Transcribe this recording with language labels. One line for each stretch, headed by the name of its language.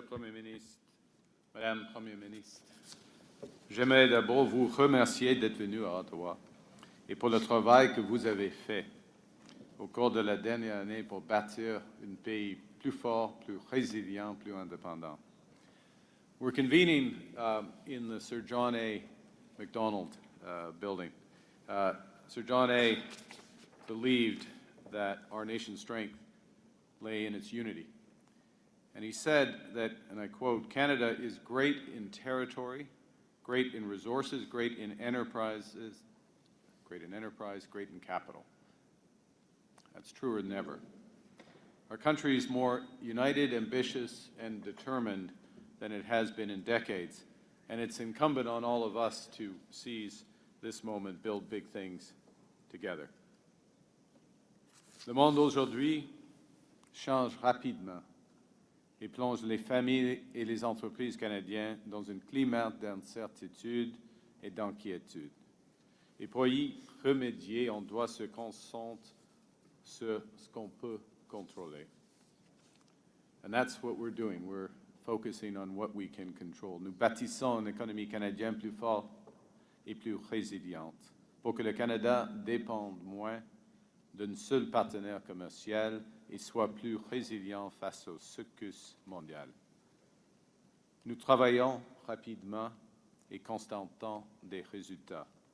French: Premier ministre, Madame la Première ministre, j'aimerais d'abord vous remercier d'être venu à Ottawa et pour le travail que vous avez fait au cours de la dernière année pour bâtir un pays plus fort, plus résilient, plus indépendant.
English: We're convening in the Sir John A. Macdonald building. Sir John A. believed that our nation's strength lay in its unity. And he said that, and I quote, "Canada is great in territory, great in resources, great in enterprise, great in capital." That's truer than ever. Our country is more united, ambitious, and determined than it has been in decades. And it's incumbent on all of us to seize this moment, build big things together.
French: Le monde d'aujourd'hui change rapidement et plonge les familles et les entreprises canadiennes dans un climat d'incertitude et d'inquiétude. Et pour y remédier, on doit se concentrer sur ce qu'on peut contrôler.
English: And that's what we're doing. We're focusing on what we can control.
French: Nous bâtissons une économie canadienne plus forte et plus résiliente pour que le Canada dépende moins d'un seul partenaire commercial et soit plus résilient face aux secousses mondiales. Nous travaillons rapidement et constatant des résultats.